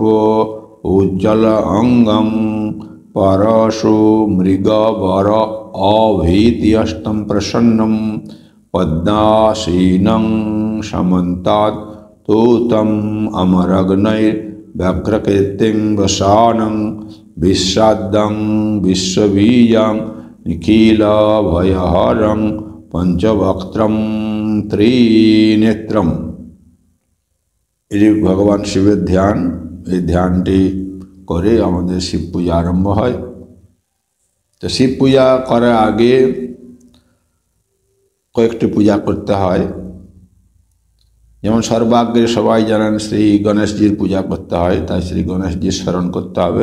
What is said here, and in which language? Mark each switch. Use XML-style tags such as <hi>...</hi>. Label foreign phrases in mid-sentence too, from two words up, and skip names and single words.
<sa>उज्जल अंगं परशु मृगवर अभीत्यष्टं प्रसन्नं पद्मासीनं समन्तात् तूतम अमरग्नैर्व्यग्रकीर्तिं वसानं विश्वाद्यं विश्वबीजं निखिलभयहरं पंचवक्त्रं त्रिनेत्रम।</sa> <bn>ভগবান শিবের ধ্যান, এই ধ্যানটি করে আমাদের শিব পূজা আরম্ভ হয়। তো শিব পূজা করার আগে কয়েকটি পূজা করতে হয়। যেমন সর্বাগ্রে সবাই জানেন শ্রী গণেশজির পূজা করতে হয়, তাই শ্রী গণেশজির স্মরণ করতে হবে।</bn>